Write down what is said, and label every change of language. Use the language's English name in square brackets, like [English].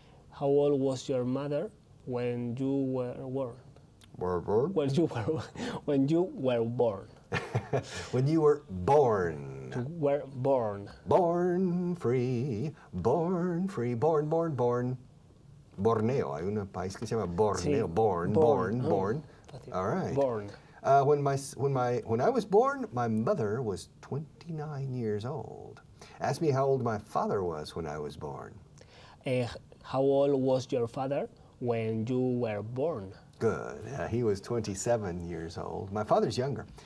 [English] How old was your mother when you were born? Born? When you were when you were born. When you were born. You were born. Born free, born free, born. [Spanish] Borneo, hay un país que se llama Borneo. Sí, [English] Born. [Spanish] fácil. [English] All right. Born. When I was born, my mother was 29 years old. Ask me how old my father was when I was born. How old was your father when you were born? Good. He was 27 years old. My father's younger.